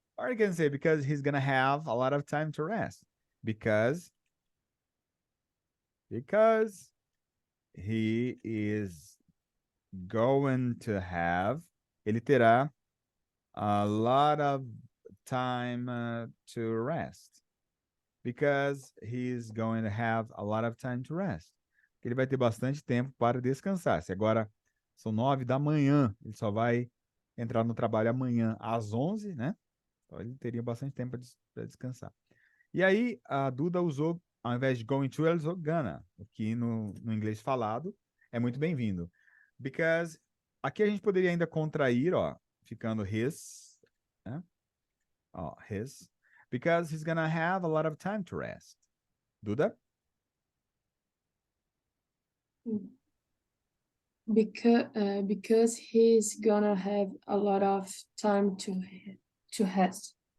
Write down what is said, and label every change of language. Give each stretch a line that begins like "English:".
English: Or you can say because he's gonna have a lot of time to rest. Because he is going to have,
Portuguese: ele terá
English: a lot of time to rest. Because he's going to have a lot of time to rest.
Portuguese: Ele vai ter bastante tempo para descansar. Se agora são 9 da manhã, ele só vai entrar no trabalho amanhã às 11, né? Então ele teria bastante tempo para descansar. E aí a Duda usou, ao invés de going to, ela usou gonna, o que no inglês falado é muito bem-vindo. Because aqui a gente poderia ainda contrair, ó, ficando his, né? Ó, his.
English: Because he's gonna have a lot of time to rest. Duda? Because he's gonna have a lot of time to rest.